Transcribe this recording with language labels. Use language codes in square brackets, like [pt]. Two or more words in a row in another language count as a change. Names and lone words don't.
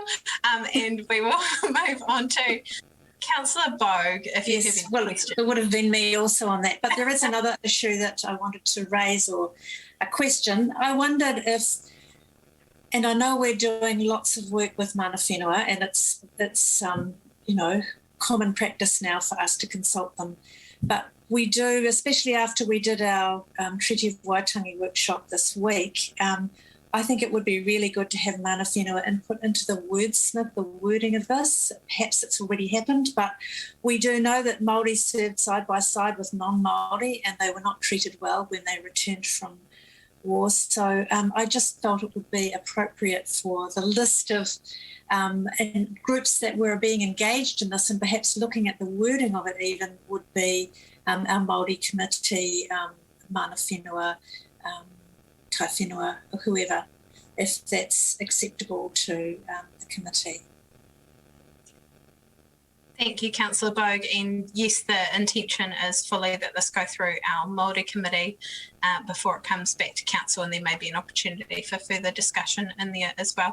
[en] And we will move on to Councillor Bogue, if you have any questions. It would have been me also on that. But there is another issue that I wanted to raise, or a question. I wondered if, and I know we're doing lots of work with [mi] mana whenua, [en] and it's common practice now for us to consult them. But we do, especially after we did our Treaty of Waitangi workshop this week, I think it would be really good to have [mi] mana whenua [en] input into the wordsmith, the wording of this. Perhaps it's already happened, but we do know that Māori served side by side with non-Māori, and they were not treated well when they returned from war. So I just felt it would be appropriate for the list of and groups that were being engaged in this, and perhaps looking at the wording of it even, would be our Māori committee, [mi] mana whenua, kai whenua, [en] or whoever, if that's acceptable to the committee. Thank you, Councillor Bogue. And yes, the intention is fully that this go through our Māori committee before it comes back to council, and there may be an opportunity for further discussion in there as well.